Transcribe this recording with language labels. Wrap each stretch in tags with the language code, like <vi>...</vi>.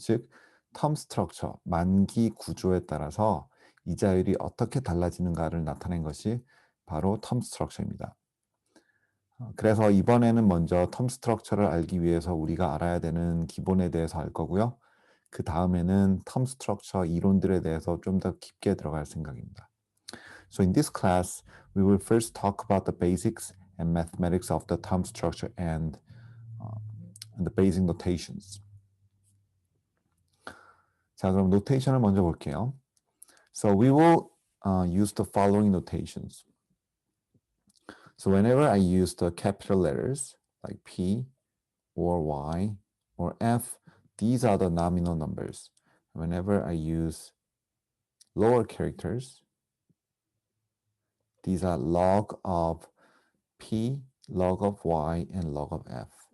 <ko>즉, 텀 스트럭처 만기 구조에 따라서 이자율이 어떻게 달라지는가를 나타낸 것이 바로 텀 스트럭처입니다. 그래서 이번에는 먼저 텀 스트럭처를 알기 위해서 우리가 알아야 되는 기본에 대해서 알 거고요. 그 다음에는 텀 스트럭처 이론들에 대해서 좀 더 깊게 들어갈 생각입니다.</ko> <en>So in this class, we will first talk about the basics and mathematics of the term structure and the basic notations.</en> <ko>자, 그럼 노테이션을 먼저 볼게요.</ko> <en>So we will use the following notations. So whenever I use the capital letters like P or Y or F, these are the nominal numbers. Whenever I use lower characters, these are log of P, log of Y, and log of F.</en>